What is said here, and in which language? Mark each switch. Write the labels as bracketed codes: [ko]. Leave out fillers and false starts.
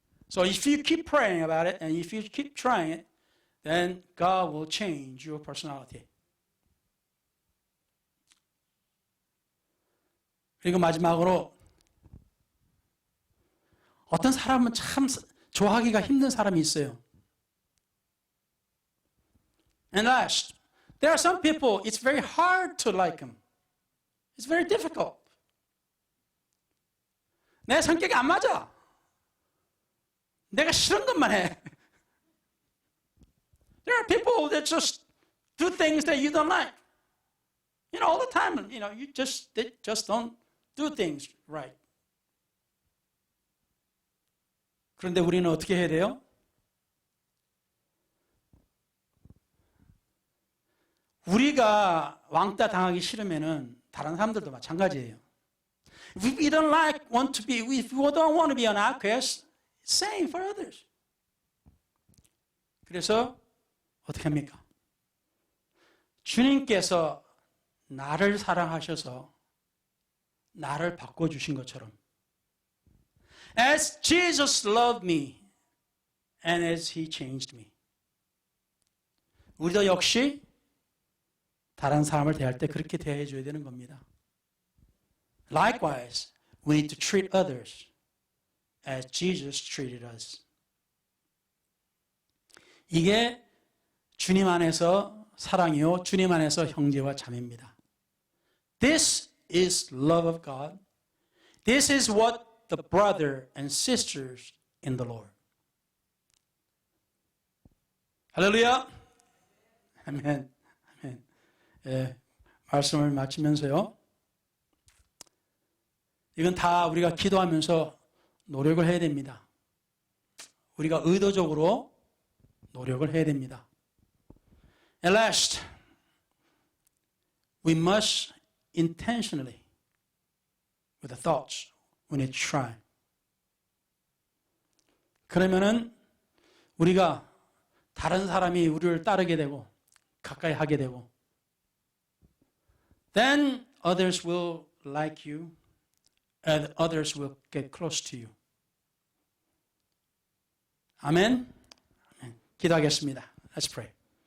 [en] So if you keep praying about it and if you keep trying it, then God will change your personality. [ko] 그리고 마지막으로 어떤 사람은 참 좋아하기가 힘든 사람이 있어요. [en] And last, there are some people, it's very hard to like them. It's very difficult. [ko] 내 성격이 안 맞아. 내가 싫은 것만 해. [en] There are people that just do things that you don't like. You know, all the time, you know, they just don't do things right. [ko] 그런데 우리는 어떻게 해야 돼요? 우리가 왕따 당하기 싫으면은 다른 사람들도 마찬가지예요. [en] If we don't want to be, if we don't want to be an outcast, same for others. [ko] 그래서 어떻게 합니까? 주님께서 나를 사랑하셔서 나를 바꿔주신 것처럼 [en] As Jesus loved me and as He changed me. [ko] 우리도 역시 다른 사람을 대할 때 그렇게 대해줘야 되는 겁니다. [en] Likewise, we need to treat others as Jesus treated us. [ko] 이게 주님 안에서 사랑이요, 주님 안에서 형제와 자매입니다. [en] This is love of God. This is what the brother and sisters in the Lord. [ko] 할렐루야. 아멘. 아멘. 예, 말씀을 마치면서요. 이건 다 우리가 기도하면서 노력을 해야 됩니다. 우리가 의도적으로 노력을 해야 됩니다. [en] And last, we must intentionally, with the thoughts, we need to try. [ko] 그러면은 우리가 다른 사람이 우리를 따르게 되고 가까이 하게 되고 [en] then others will like you and others will get close to you. [ko] 아멘. 기도하겠습니다. [en] Let's pray.